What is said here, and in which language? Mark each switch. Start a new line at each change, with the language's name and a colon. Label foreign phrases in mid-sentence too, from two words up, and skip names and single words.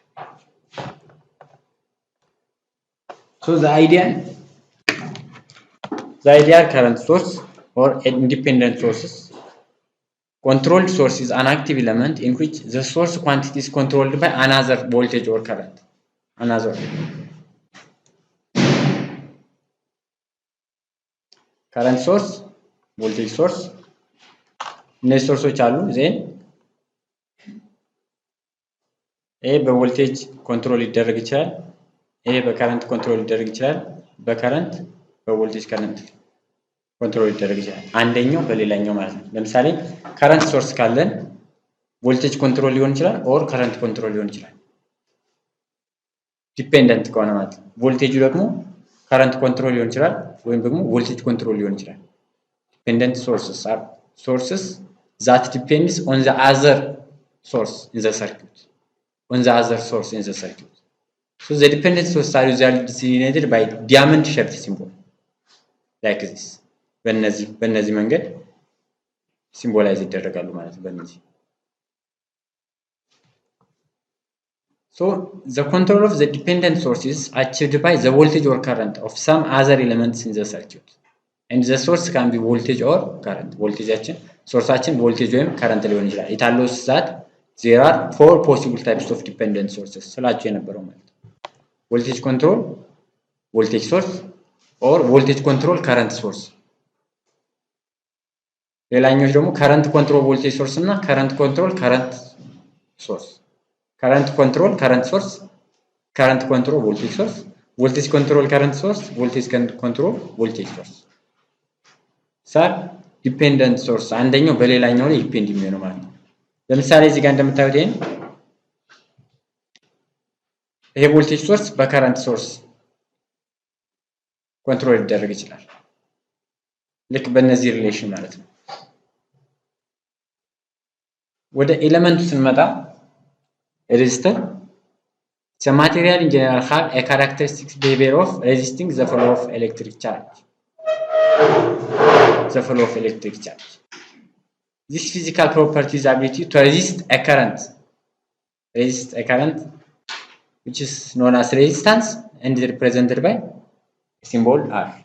English: So the ideal current source or independent sources. Controlled source is an active element in which the source quantity is controlled by another voltage or current. Another current source, voltage source.
Amharic: እነዚህ ሶርሶች አሉ ዜን ይሄ በቮልቴጅ ኮንትሮል ሊደረግ ይችላል። ይሄ በከረንት ኮንትሮል ሊደረግ ይችላል። በከረንት በቮልቴጅ
English: current control
Amharic: ሊደረግ ይችላል። አንደኛው በሌላኛው ማለት ነው። ለምሳሌ
English: current source
Amharic: ካለን
English: voltage control
Amharic: ሊሆን ይችላል
English: or current control
Amharic: ሊሆን ይችላል። ዲፔንደንት ከሆነ ማለት ነው። ቮልቴጁ ደግሞ
English: current control
Amharic: ሊሆን ይችላል ወይም ደግሞ
English: voltage control
Amharic: ሊሆን ይችላል።
English: dependent sources are sources that depends on the other source in the circuit. So the dependent sources are usually designated by diamond shaped symbol like this.
Amharic: በእነዚህ መንገድ ሲምቦላይዝ ይደረጋሉ ማለት ነው በእነዚህ
English: So the control of the dependent source is achieved by the voltage or current of some other elements in the circuit. And the source can be voltage or current.
Amharic: Voltageaችን ሶርሳችን voltage ወይም current ሊሆን ይችላል.
English: It allows that there are four possible types of dependent sources.
Amharic: ስላችሁ የነበረው ማለት
English: voltage control, voltage source or voltage control current source.
Amharic: ሌላኛው ደግሞ
English: current control voltage source
Amharic: እና
English: current control current source. Current control current source, current control voltage source, voltage control current source, voltage control voltage source.
Amharic: Sir,
English: dependent source
Amharic: አንደኛው በሌላኛው ላይ ዲፔንድ የሚሆነው ማለት ነው። ለምሳሌ እዚህ ጋር እንደምታዩት ይሄ
English: voltage source
Amharic: በከረንት ሶርስ ኮንትሮል ሊደረግ ይችላል። ልክ በእነዚህ ሪሌሽን ማለት ነው። ወደ ኤሌመንቱ ስንመጣ
English: resistor, the material in general have a characteristic behavior of resisting the flow of electric charge. This physical property is ability to resist a current which is known as resistance and is represented by a symbol R.